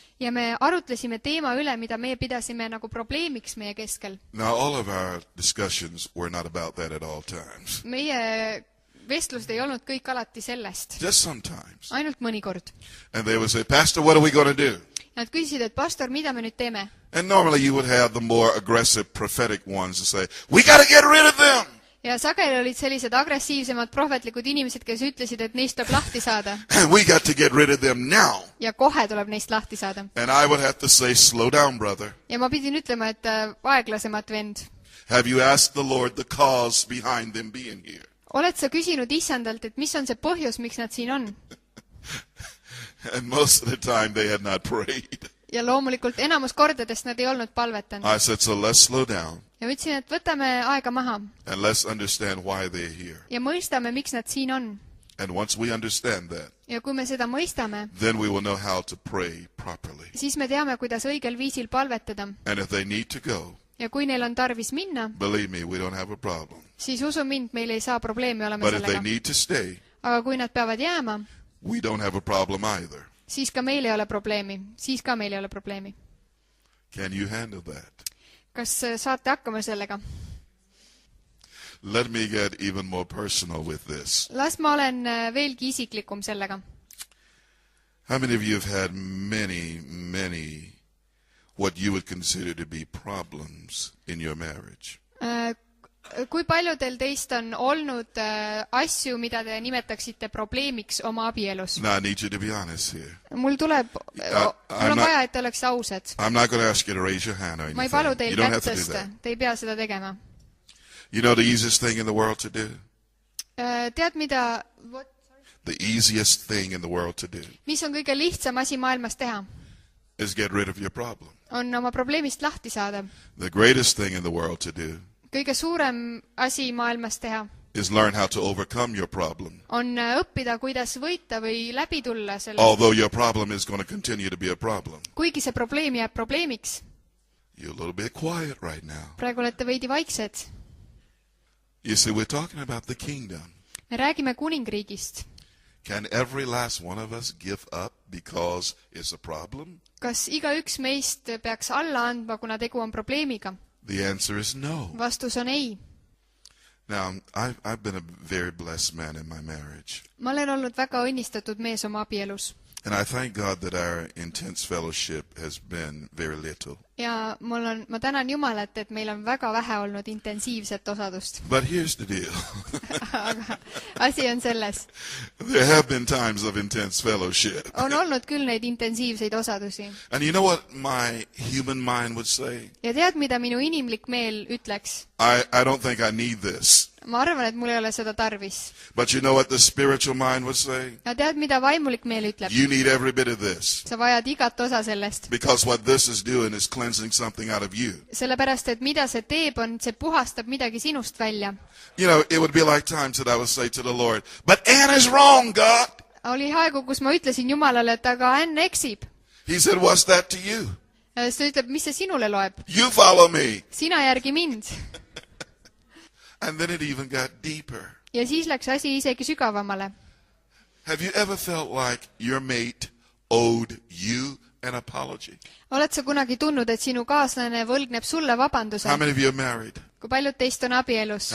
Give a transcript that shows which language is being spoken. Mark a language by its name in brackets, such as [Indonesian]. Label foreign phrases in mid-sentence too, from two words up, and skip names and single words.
[Estonian] ja me arutlesime teema üle, mida meie pidasime nagu probleemiks meie keskel. [English] Now all of our discussions were not about that at all times. [Estonian] meie vestlust ei olnud kõik alati sellest. [English] Just sometimes. [Estonian] ainult mõnikord. [English] And they would say, Pastor, what are we going to do? [Estonian] Nad küsisid, et pastor, mida me nüüd teeme? [English] And normally you would have the more aggressive prophetic ones to say, we got to get rid of them. [Estonian] ja sageli olid sellised agressiivsemad prohvetlikud inimesed, kes ütlesid, et neist tuleb lahti saada. [English] And we got to get rid of them now. [Estonian] ja kohe tuleb neist lahti saada. [English] And I would have to say, slow down, brother. [Estonian] ja ma pidin ütlema, et aeglasemat vend. [English] Have you asked the Lord the cause behind them being here? [Estonian] oled sa küsinud Issandalt, et mis on see põhjus, miks nad siin on? [English] And most of the time they had not prayed. [Estonian] ja loomulikult enamus kordadest nad ei olnud palvetanud. [English] I said, so let's slow down. [Estonian] ja ütlesin, et võtame aega maha. [English] And let's understand why they're here. [Estonian] ja mõistame, miks nad siin on. [English] And once we understand that, [Estonian] ja kui me seda mõistame, [English] then we will know how to pray properly. [Estonian] siis me teame, kuidas õigel viisil palvetada. [English] And if they need to go, [Estonian] ja kui neil on tarvis minna, [English] believe me, we don't have a problem. [Estonian] siis usu mind, meil ei saa probleemi olema [English] But if they [Estonian] sellega. [English] need to stay, [Estonian] aga kui nad peavad jääma, [English] we don't have a problem either. [Estonian] siis ka meil ei ole probleemi. siis ka meil ei ole probleemi. [English] Can you handle that? [Estonian] kas saate hakkama sellega? [English] Let me get even more personal with this. [Estonian] las ma olen veelgi isiklikum sellega. [English] How many of you have had many what you would consider to be problems in your marriage? [Estonian] kui paljudel teist on olnud asju, mida te nimetaksite probleemiks oma abielus? [English] Now I need you to be honest here. [Estonian] mul on vaja, et te oleks ausad. [English] I'm not going to ask you to raise your hand or [Estonian] ma ei palu [English] anything. [Estonian] teil [English] You don't [Estonian] kätt [English] have to do [Estonian] tõsta. [English] that. [Estonian] Te ei pea seda tegema. [English] You know the easiest thing in the world to do? [Estonian] tead, mida... [English] The easiest thing in the world to do [Estonian] mis on kõige lihtsam asi maailmas teha? [English] is get rid of your problem. [Estonian] on oma probleemist lahti saada. [English] The greatest thing in the world to do [Estonian] kõige suurem asi maailmas teha [English] is learn how to overcome your problem. [Estonian] on õppida, kuidas võita või läbi tulla sellest. [English] Although your problem is going to continue to be a problem. [Estonian] Kuigi see probleem jääb probleemiks. [English] You're a little bit quiet right now. [Estonian] Praegu olete veidi vaiksed. [English] You see, we're talking about the kingdom. [Estonian] Me räägime kuningriigist. [English] Can every last one of us give up because it's a problem? [Estonian] Kas igaüks meist peaks alla andma, kuna tegu on probleemiga? [English] The answer is no. [Estonian] Vastus on ei. [English] Now, I've been a very blessed man in my marriage. [Estonian] Ma olen olnud väga õnnistatud mees oma abielus. [English] And I thank God that our intense fellowship has been very little. [Estonian] Ja ma tänan Jumalat, et meil on väga vähe olnud intensiivset osadust. [English] But here's the deal. [Estonian] Aga asi on selles. [English] There have been times of intense fellowship. [Estonian] On olnud küll neid intensiivseid osadusi. [English] And you know what my human mind would say? [Estonian] Ja tead, mida minu inimlik meel ütleks? [English] I don't think I need this. [Estonian] Ma arvan, et mul ei ole seda tarvis. [English] But you know what the spiritual mind would say? [Estonian] Ja tead, mida vaimulik meel ütleb? [English] You need every bit of this. [Estonian] Sa vajad igat osa sellest. [English] Because what this is doing is cleansing something out of you. [Estonian] Sellepärast, et mida see teeb, see puhastab midagi sinust välja. [English] You know, it would be like times that I would say to the Lord, but Anna's wrong, God. [Estonian] Oli aegu, kus ma ütlesin Jumalale, et aga Ann eksib. [English] He said, what's that to you? [Estonian] Siis ta ütleb, mis see sinule loeb? [English] You follow me. [Estonian] Sina järgi mind. [English] And then it even got deeper. [Estonian] Ja siis läks asi isegi sügavamale. [English] Have you ever felt like your mate owed you an apology? [Estonian] Oled sa kunagi tundnud, et sinu kaaslane võlgneb sulle vabanduse? [English] How many of you are married? [Estonian] Kui paljud teist on abielus?